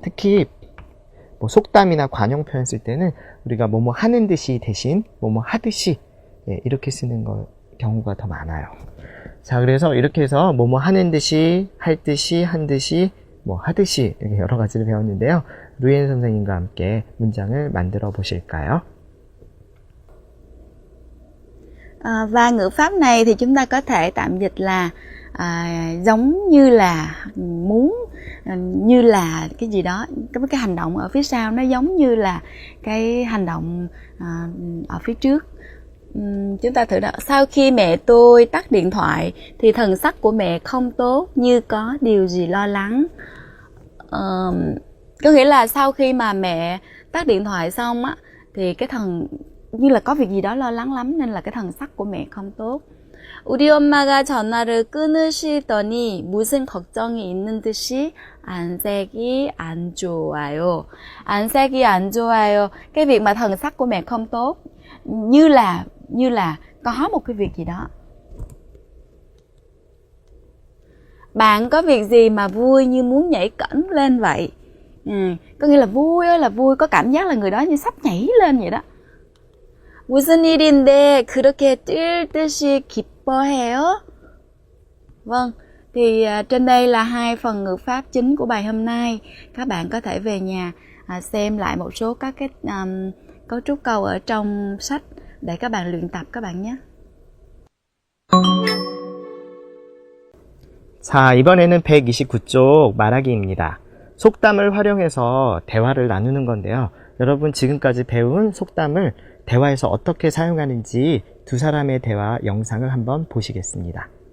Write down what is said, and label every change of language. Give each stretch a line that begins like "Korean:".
Korean: 특히 속담이나 관용 표현 쓸 때는 우리가 뭐뭐 하는 듯이 대신 뭐뭐 하듯이 이렇게 쓰는 경우가 더 많아요. 자, 그래서 이렇게 해서 뭐뭐 하는 듯이, 할 듯이, 한 듯이, 하듯이 이렇게 여러 가지를 배웠는데요. 루엔 선생님과 함께 문장을 만들어 보실까요?
Vietnamese: Và ngữ pháp này thì chúng ta có thể tạm dịch là giống như là, muốn, như là cái gì đó, cái hành động ở phía sau nó giống như là cái hành động ở phía trước. Chúng ta thử đó. Sau khi mẹ tôi tắt điện thoại thì thần sắc của mẹ không tốt, như có điều gì lo lắng. Có nghĩa là sau khi mà mẹ tắt điện thoại xong á thì cái như là có việc gì đó lo lắng lắm nên là cái thần sắc của mẹ không tốt.
Korean: 우리 엄마가 전화를 끊으시더니 무슨 걱정이 있는 듯이 안색이 안 좋아요. 안색이 안 좋아요.
Vietnamese: Cái việc mà thần sắc của mẹ không tốt, như là có một cái việc gì đó. Bạn có việc gì mà vui như muốn nhảy cẫng lên vậy? Có nghĩa là vui, có cảm giác là người đó như sắp nhảy lên vậy đó.
Korean: 무슨 일인데 그렇게 뛸 듯이 기뻐해요?
Vietnamese: Vâng, thì trên đây là hai phần ngữ pháp chính của bài hôm nay. Các bạn có thể về nhà xem lại một số các cái cấu trúc câu ở trong sách để các bạn luyện tập các bạn nhé.
Korean: 자, 이번에는 129쪽 말하기입니다. 속담을 활용해서 대화를 나누는 건데요. 여러분 지금까지 배운 속담을 대화에서 어떻게 사용하는지 두 사람의 대화 영상을 한번 보시겠습니다.